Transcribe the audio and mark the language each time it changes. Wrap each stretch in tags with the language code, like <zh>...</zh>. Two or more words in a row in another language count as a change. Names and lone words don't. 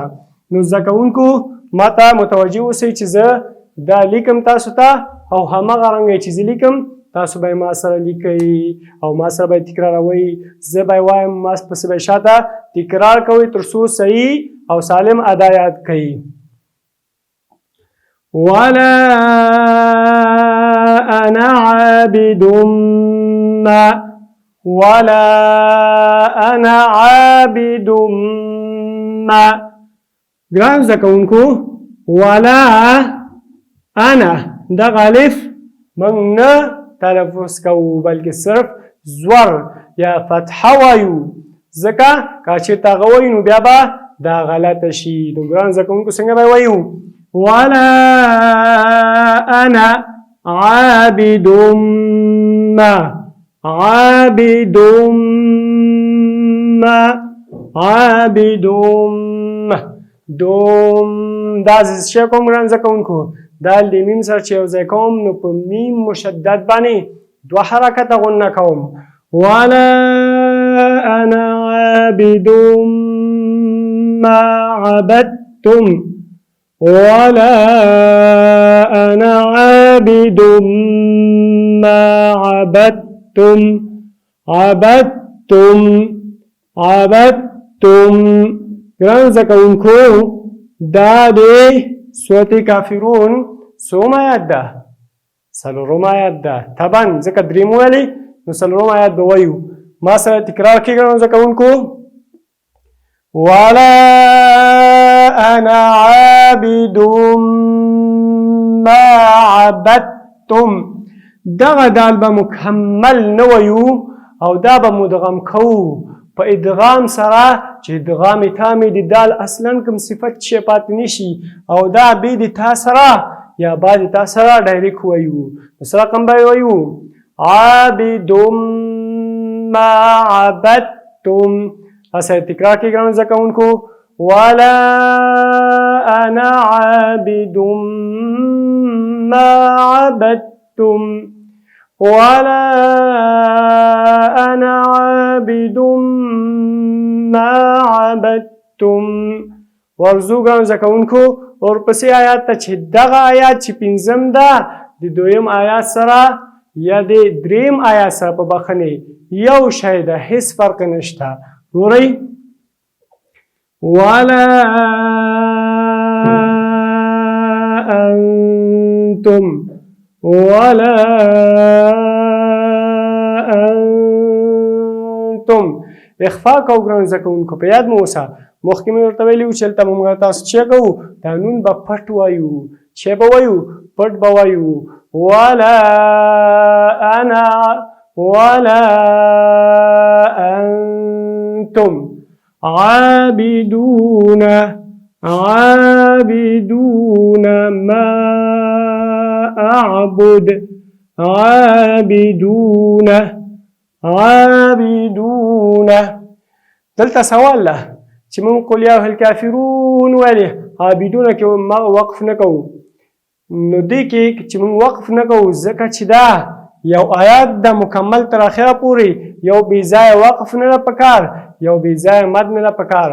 <ps>نو زده کوونکو ما ته متوجه اوسئ چې زه دا لیکم تاسو ته او هماغه رنګه چې زه لیکم تاسو به ما سره لیکئ او ما سره به تکراروئ. زه به وایم، ما پسې به شاته تکرار کوئ تر څو صحیح او سالم ادا یاد کړئ.</ps> <ar>ولا انا عابد ما ولا انا عابد ما.</ar> <ps>ګران زده کوونکو،</ps> <ar>ولا انا</ar> <ps>دغه الف موږ نه تلفظ کوو، بلکې صرف زور یا فتحه وایو، ځکه که چېرته هغه وایو نو بیا به دا غلطه شي. نو ګران زده کوونکو څنګه به وایو؟</ps> <ar>ولا انا عابد ما عابد ما عابد ما.</ar> <ps>دوم دا څه کوم ګران زده کوونکو، دا د میم سره چې یو ځای کوم نو په میم مشدد باندې 2 حرکته غنه کوم.</ps> <ar>ولا انا عابد ما عبدتم ولا انا عابد ما عبدتم عبدتم</ar> <ps>ګران زده کوونکو دا د سورة کافرون څوم آیات ده؟ څلورم آیات ده. طبعا ځکه دریم ویلې نو څلورم آیات به وایو. ما سره تکرار کړئ ګرانو زده کوونکو.</ps> <ar>ولا انا عابد ما عبدتم.</ar> <ps>دغه دال به مکمل نه وایو او دا به مدغم کوو په ادغام سره چې ادغام تامې د دال اصلا کوم صفت چې پاتې نشي او دا بې د تا سره یا با د تا سره ډایرکټ وایو. نو سره کوم به وایو؟</ps> <ar>عابد ما عبدتم.</ar> <ps>اسه تکرار کړئ ګرانو زده کوونکو.</ps> <ar>ولا انا عابد ما عبدتم ولا انا عابد ما عبدتم.</ar> <ps>ورزو ګرانو زده کوونکو ورپسې آیات ته چې دغه آیات چې پنځم ده د دویم آیات سره یا د دریم آیات سره په بخښنې یو شی ده، هیڅ فرق نشته.</ps> <ar>ګورئ ولا انتم ولا انتم.</ar> <ps>اخفا کوو ګرانو زده کوونکو، په یاد مو اوسه مخکې مې ورته ویلي وو چې هلته موږ تاسو چې کوو دا نون به پټ وایو. چې به وایو؟ پټ به وایو.</ps> <ar>ولا انا ولا انتم عابدون ما اعبد عابدون.</ar> <ps>دلته سوال ده چې موږ</ps> <ar>قل یا الکافرون</ar> <ps>ولې عابدونه کې وقف نه کوو؟ نو دې کې چې موږ وقف نه کوو ځکه چې دا یو آیات د مکمل تر اخره پورې یو بې ځایه وقف نه ده پکار، یو بې ځایه مد نه ده پکار.</ps>